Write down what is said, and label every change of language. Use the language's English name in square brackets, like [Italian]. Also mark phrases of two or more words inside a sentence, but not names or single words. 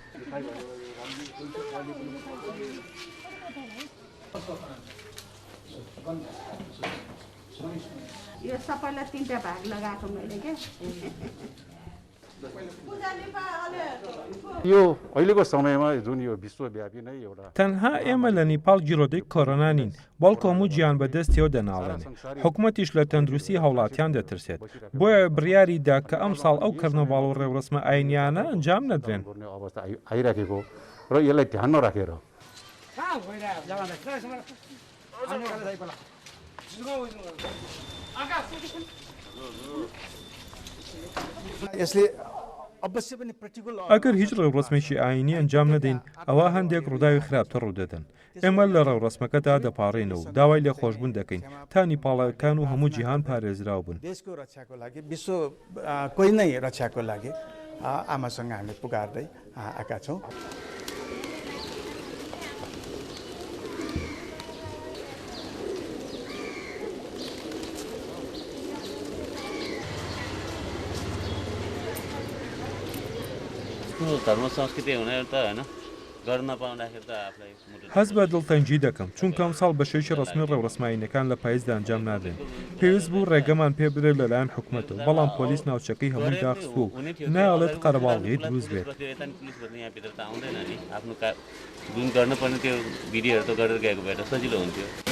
[Nepali] यो सबैलाई 3टा भाग लगाएको मैले के यो अहिलेको समयमा जुन यो विश्वव्यापी नै एउटा [Central Kurdish] تەنها ئێمە لە نیپاڵ گیرۆدەی کۆرۆنا نین بەڵکو هەموو گیان بەدەستیەوە دەناڵێنێ حکوومەتیش لە تەندروستی هەوڵاتیان دەترسێت بۆیە بڕیاریدا کە ئەم ساڵ ئەو کەرنەڤاڵ و ڕێورەسمە ئاینییانە ئەنجام نەدرێن [Nepali] अवस्था आइराखेको र यसलाई ध्यानमा राखेर यसले अवश्य पनि प्र्याक्टिकल [Central Kurdish] ئەگەر هیچ ڕێورەسمێکی ئاینی ئەنجام نەدەین ئەوە هەندێک ڕووداوی خراپتر ڕوو دەدەن ئێمە لە ڕێورەسمەکەدا دەپاڕێنەوە داوای لێ خۆشبوون دەکەین تا نیپاڵەکان و هەموو جیهان پارێزراو بن [Nepali] देशको रक्षाको लागि विश्व कोही नै रक्षाको लागि आमासँग हामी पुकार्दै आएका छौँ धर्म संस्कृति हुने त हैन गर्न पाउँदाखेरि त आफुलाई [Central Kurdish] هەز بە دڵتەنگی دەکەم چونکە ئەم ساڵ بەشێکی ڕسمی ڕێورەسماییەکان لە پاییزدا ئەنجام نادرێن پێویست بوو ڕێگەمان پێ بدرێت لەلایەن حکوومەتەوە بەڵام پۆلیس ناوچەکەی هەمووی داخستووە و نایەڵێت قەرەباڵغی دروست بێت [Nepali] पुलिस भन्ने यहाँ भित्र त आउँदैन नि आफ्नो जुन गर्नुपर्ने त्यो विधिहरू त गरेर गएको भए त सजिलो हुन्थ्यो